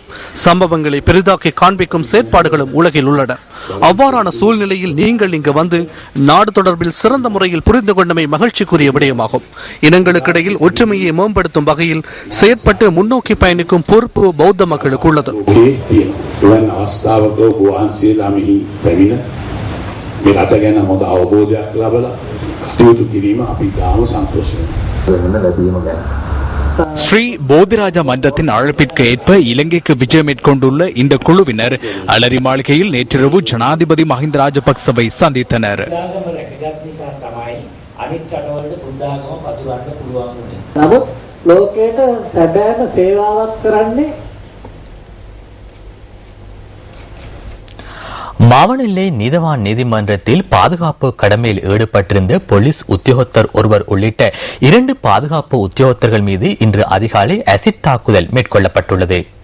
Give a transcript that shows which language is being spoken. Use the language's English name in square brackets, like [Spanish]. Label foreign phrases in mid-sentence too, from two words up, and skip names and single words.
[Tamil] சம்பவங்களை பெரிதாக்கி காண்பிக்கும் செயற்பாடுகளும் உலகில் உள்ளன. அவ்வாறான சூழ்நிலையில் நீங்கள் இங்கு வந்து நாடு தொடர்பில் சிறந்த முறையில் புரிந்து கொண்டமை மகிழ்ச்சிக்குரிய விடயமாகும். இனங்களுக்கிடையில் ஒற்றுமையை மேம்படுத்தும் வகையில் செயற்பட்டு முன்னோக்கி பயணிக்கும் பொறுப்பு பௌத்த மக்களுக்கு உள்ளது. [Sinhala] මේ රට ගැන හොඳ අවබෝධයක් ලැබලා කටයුතු කිරීම අපි තාම සන්තෝෂයි. [Tamil] ஸ்ரீ போதிராஜா மன்றத்தின் அழைப்பிற்கு ஏற்ப இலங்கைக்கு விஜயம் மேற்கொண்டுள்ள இந்த குழுவினர் அலரி மாளிகையில் நேற்றிரவு ஜனாதிபதி மஹிந்த ராஜபக்சவை சந்தித்தனர். மாவனெல்லை நீதவான் நீதிமன்றத்தில் பாதுகாப்பு கடமையில் ஈடுபட்டிருந்த போலீஸ் உத்தியோகத்தர் ஒருவர் உள்ளிட்ட 2 பாதுகாப்பு உத்தியோகத்தர்கள் மீது இன்று அதிகாலை அசிட் தாக்குதல் மேற்கொள்ளப்பட்டுள்ளது.